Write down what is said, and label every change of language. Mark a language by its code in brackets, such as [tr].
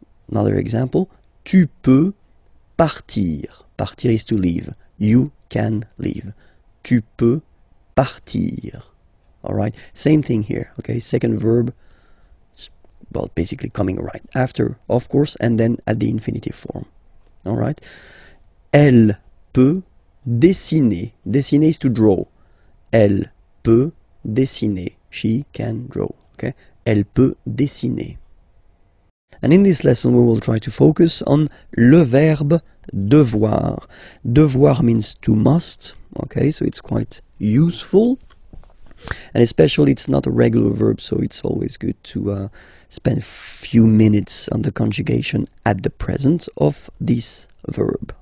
[en] Another example, [fr] tu peux partir. [en] Partir is to leave. You can leave. [fr] Tu peux partir. [en] All right, same thing here. Okay, second verb, well, basically coming right after, of course, and then at the infinitive form. All right, [fr] elle peut dessiner. [en] Dessiner is to draw. [fr] Elle peut dessiner. [en] She can draw. [fr] Okay, elle peut dessiner. [en] And in this lesson, we will try to focus on le verbe devoir. Devoir means to must. Okay, so it's quite useful. And especially it's not a regular verb, so it's always good to spend a few minutes on the conjugation at the present of this verb.